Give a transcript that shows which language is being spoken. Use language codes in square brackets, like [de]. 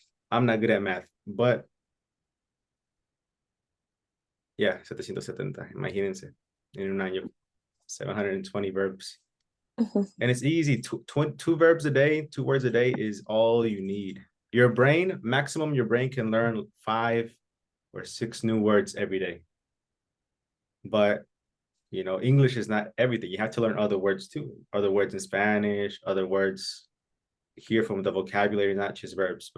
[en] I'm not good at math, but yeah, 770. [es] Imagínense, en un año, 720 verbs. [en] And it's easy. Two verbs a day, 2 words a day is all you need. Your brain can learn 5 or 6 new words every day. But, English is not everything. You have to learn other words too. Other words in Spanish, other words here from the vocabulary, not just verbs.